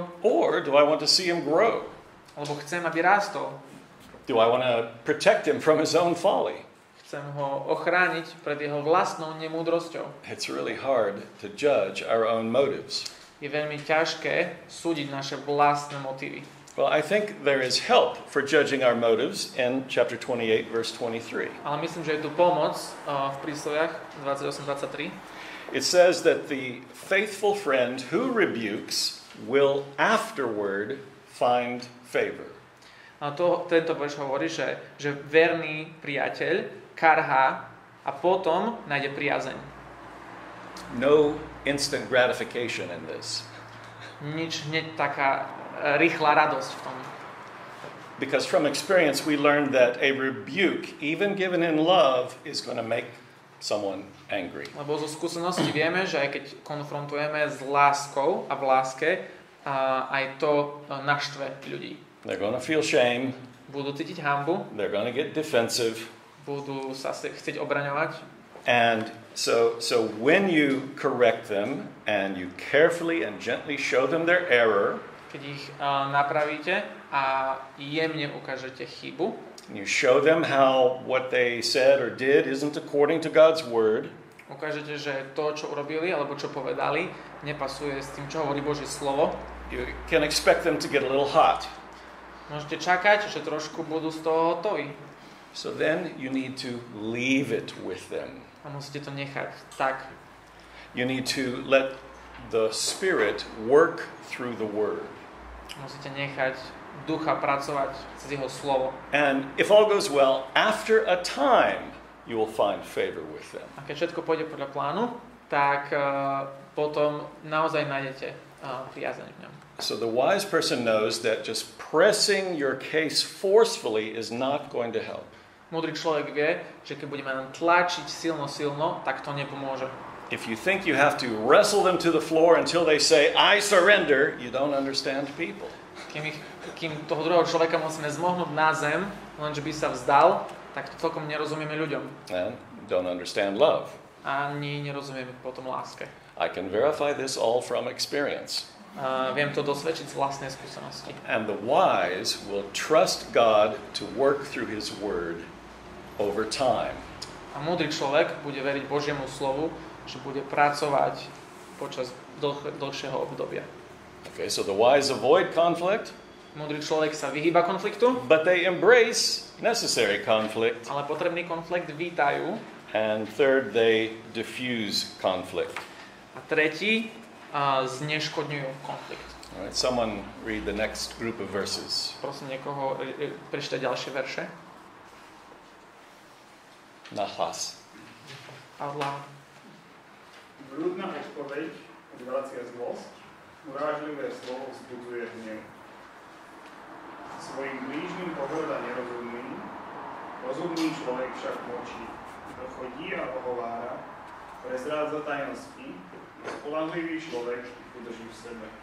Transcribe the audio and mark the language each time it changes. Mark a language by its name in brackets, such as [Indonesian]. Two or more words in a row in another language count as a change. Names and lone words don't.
[English] Or do I want to see him grow? [Slovak] Alebo chcem, aby rástol? [English] Do I want to protect him from his own folly? [Slovak] Chcem ho ochrániť pred jeho vlastnou nemúdrosťou. [English] It's really hard to judge our own motives. [Slovak] Je veľmi ťažké súdiť naše vlastné motívy. [English] Well, I think there is help for judging our motives in chapter 28, verse 23. [Slovak] Ale myslím, že je tu pomoc v Prísloviach 28-23. [English] It says that the faithful friend who rebukes will afterward find favor. [Slovak] A tento verš hovorí, že verný priateľ karhá a potom nájde priazeň. [English] No instant gratification in this. [Slovak] Nič hneď taká rýchla radosť v tom. [English] Because from experience we learned that a rebuke, even given in love, is going to make someone angry. [Slovak] Lebo zo skúsenosti vieme, že aj keď konfrontujeme s láskou a v láske, aj to naštve ľudí. [English] They're going to feel shame. [Slovak] Budú cítiť hanbu. [English] They're going to get defensive. [Slovak] Budú sa chcieť obraňovať. [English] And so when you correct them and you carefully and gently show them their error, [Slovak] keď ich napravíte a jemne ukážete chybu. [English] You show them how what they said or did isn't according to God's word. [Slovak] Ukážete, že to, čo urobili alebo čo povedali, nepasuje s tým, čo hovorí Božie slovo. [English] You can expect them to get a little hot. [Slovak] Môžete čakať, že trošku budú z toho hotoví. [English] So then you need to leave it with them. [Slovak] A musíte to nechať tak. [English] You need to let the Spirit work through the word. [Slovak] Musíte nechať ducha pracovať cez jeho slovo. [English] And if all goes well, after a time, you will find favor with them. [Slovak] A keď všetko pôjde podľa plánu, tak potom naozaj nájdete priazeň v ňom. [English] So the wise person knows that just pressing your case forcefully is not going to help. [Slovak] Múdry človek vie, že keď budeme len tlačiť silno, tak to nepomôže. [English] If you think you have to wrestle them to the floor until they say, I surrender, you don't understand people. [Slovak] Kým toho druhého človeka musíme zmohnúť na zem, lenže by sa vzdal, tak to celkom nerozumieme ľuďom. [English] And don't understand love. [Slovak] Ani nerozumieme potom láske. [English] I can verify this all from experience. [Slovak] Viem to dosvedčiť z vlastnej skúsenosti. [English] And the wise will trust God to work through His word over time. [Slovak] A múdry človek bude veriť Božiemu slovu, že bude pracovať počas dlhšieho obdobia. [English] Okay, so the wise avoid conflict. [Slovak] Múdry človek sa vyhýba konfliktu, [English] But they embrace necessary conflict. [Slovak] ale potrebný konflikt vítajú. [English] And third, they diffuse conflict. [Slovak] A tretí, zneškodňujú konflikt. [English] All right, someone read the next group of verses. [Slovak] Prosím niekoho prečítať ďalšie verše. Nahlas. [English] Out loud. [Slovak] Vrúdna odpoveď odvracia zlosť, urážlivé slovo vzbudzuje hnev. Svojim blížnym pohŕda nerozumný, rozumný človek však mlčí. Kto chodí a ohovára, prezrádza tajnosti, spoľahlivý človek ich udrží v sebe.